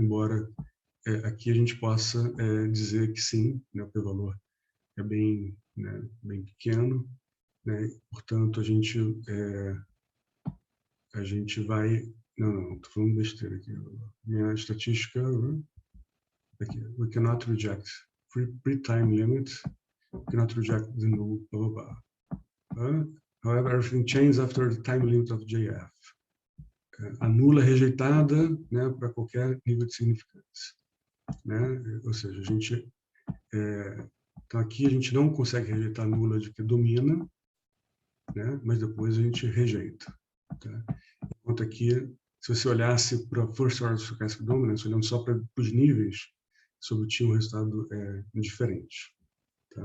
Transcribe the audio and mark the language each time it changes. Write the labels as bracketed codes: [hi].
[pt] Embora aqui a gente possa dizer que sim, né? O p-valor é bem pequeno, né? Portanto, a gente vai... Não, estou falando besteira aqui. Minha estatística... Aqui, [en] we cannot reject pre-time limit, we cannot reject the null, blah, blah, blah. However, everything changes after the time limit of JF. [pt] A nula é rejeitada, né, para qualquer nível de significância. Né? Ou seja, então aqui a gente não consegue rejeitar a nula de que domina, né, mas depois a gente rejeita. Tá? Enquanto aqui, se você olhasse para First Order Stochastic Dominance, olhando só para os níveis, você obtinha um resultado diferente. Tá?